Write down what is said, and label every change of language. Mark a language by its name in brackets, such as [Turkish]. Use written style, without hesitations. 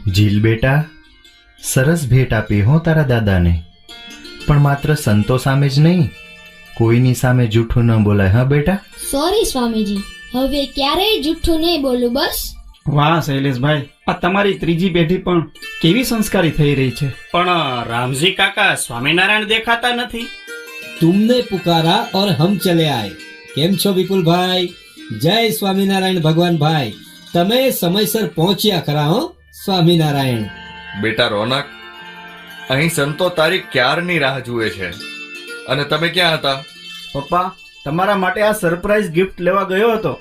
[Gujarati] જીલ બેટા, સરસ ભેટ આપી હો તારા દાદાને, પણ માત્ર સંતો સામે જ નહીં, કોઈની સામે જૂઠું ન બોલાય. હા બેટા. સોરી સ્વામીજી, હવે ક્યારેય જુઠ્ઠું નહીં બોલું બસ. વાહ શૈલેષભાઈ, આ તમારી ત્રીજી પેઢી પણ કેવી સંસ્કારી થઈ રહી છે. પણ રામજી કાકા સ્વામિનારાયણ દેખાતા નથી. [Hindi] तुमने पुकारा और हम चले आए. [Gujarati] કેમ છો વિપુલભાઈ? જય સ્વામિનારાયણ ભગવાન ભાઈ, તમે સમયસર પહોંચ્યા ખરા હો. સ્વામિનારાયણ. બેટા રોનક, અહીં સંતો તારી ક્યારની રાહ જુએ છે, અને તમે ક્યાં હતા? પપ્પા, તમારા માટે આ સરપ્રાઈઝ ગિફ્ટ લેવા ગયો હતો.